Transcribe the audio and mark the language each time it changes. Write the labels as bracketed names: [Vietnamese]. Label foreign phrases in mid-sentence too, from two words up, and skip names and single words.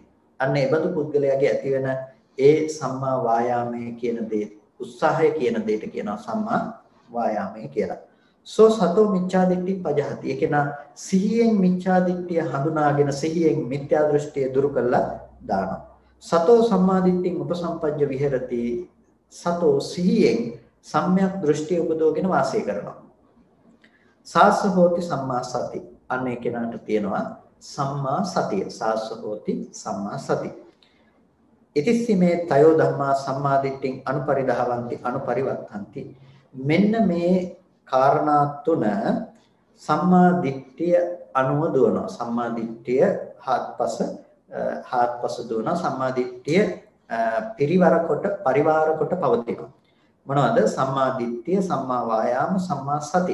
[Sinhala] අන්න ඒ බඳු පුද්ගලයාගේ ඇතිවෙන ඒ සම්මා වායාමය කියන දේ, උත්සාහය කියන දෙයට කියනවා සම්මා වායාමය කියලා. [Pali] සෝ සතෝ මිච්ඡා දිට්ඨි පජහති. [Sinhala] ඒක නා සිහියෙන් මිච්ඡා දිට්ඨිය හඳුනාගෙන සිහියෙන් මිත්‍යා දෘෂ්ටිය දුරු කළා දානවා. [Pali] සතෝ සම්මා දිට්ඨින් උපසම්පජ්ජ විහෙරති. [Sinhala] සතෝ සිහියෙන් සම්‍යක් දෘෂ්ටිය උපදවගෙන වාසය කරනවා. [Pali] සාස්ස හෝති සම්මා සති. [Sinhala] අනේ කෙනාට තියෙනවා සම්මා සතිය. [Pali] සාස්ස හෝති සම්මා සති. ඉතිස්සීමේ තයෝ ධම්මා සම්මා දිට්ඨින් අනුපරිදහවಂತಿ අනුපරිවත්තಂತಿ. [Sinhala] මෙන්න මේ කාරණා තුන සම්මා දිට්ඨිය අනුව දුවනවා. සම්මා දිට්ඨිය හාත්පස දුවනවා. සම්මා දිට්ඨිය පරිවාර කොට පවතිනවා. මොනවද? සම්මා දිට්ඨිය, සම්මා වායාම, සම්මා සති.